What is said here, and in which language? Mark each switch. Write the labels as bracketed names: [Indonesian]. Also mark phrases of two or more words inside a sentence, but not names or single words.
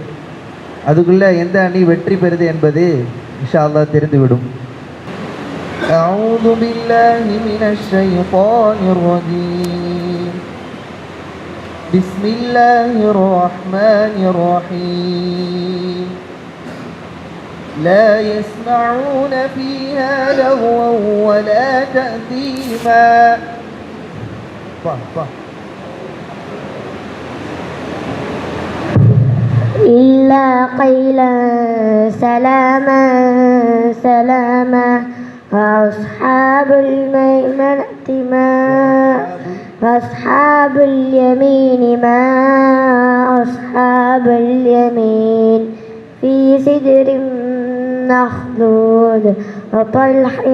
[Tamil] அதுக்குள்ளே எந்த அணி வெற்றி பெறுது என்பது [Arabic] إن شاء الله [Tamil] தெரிந்துவிடும். [Arabic] أعوذ بالله من الشيطان الرجيم. بسم الله الرحمن الرحيم. لا يسمعون فيها لغوا ولا تأثيما. إلا قيلا سلاما سلاما وأصحاب الميمنة ما وأصحاب اليمين ما أصحاب اليمين في سدر مخضود وطلح